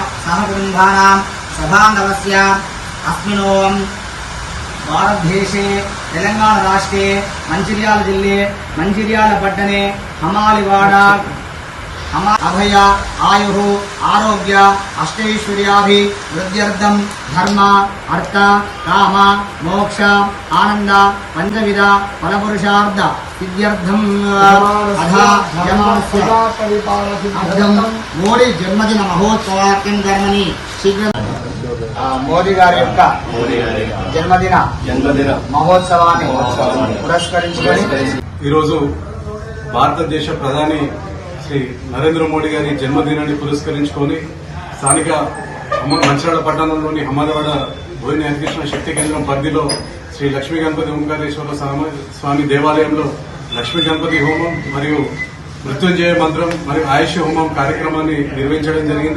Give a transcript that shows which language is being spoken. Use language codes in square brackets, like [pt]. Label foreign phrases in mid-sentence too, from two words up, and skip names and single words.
[sa] सहकुटुम्बानां सभान्दवस्य अस्मिन् भारत देशे तेलंगाण राष्ट्रे मंचिर्याल जिल्ले मंचिर्याल पट्टणे हमालिवाड़ा अभय आयु आरोग्य अष्टैश्वर्याभिवृद्ध्यर्थं धर्म अर्थ काम मोक्ष आनंद पंचविध फलपुरुषार्थ सिद्ध्यर्थं मोदी जन्मदिन महोत्सवाख्यं कर्मणि शीघ्र [te] మోదీ గారి యొక్క జన్మదిన మహోత్సవాన్ని పురస్కరించుకొని ఈరోజు భారతదేశ ప్రధాని శ్రీ నరేంద్ర మోడీ గారి జన్మదినాన్ని పురస్కరించుకొని స్థానిక మంచిర్యాల పట్టణంలోని హమాదవాడ బోయిని హరికృష్ణ శక్తి కేంద్రం పరిధిలో శ్రీ లక్ష్మీ గణపతి ఓంకారేశ్వర స్వామి దేవాలయంలో లక్ష్మీ గణపతి హోమం మరియు మృత్యుంజయ మంత్రం మరియు ఆయుష్ హోమం కార్యక్రమాన్ని నిర్వహించడం జరిగింది।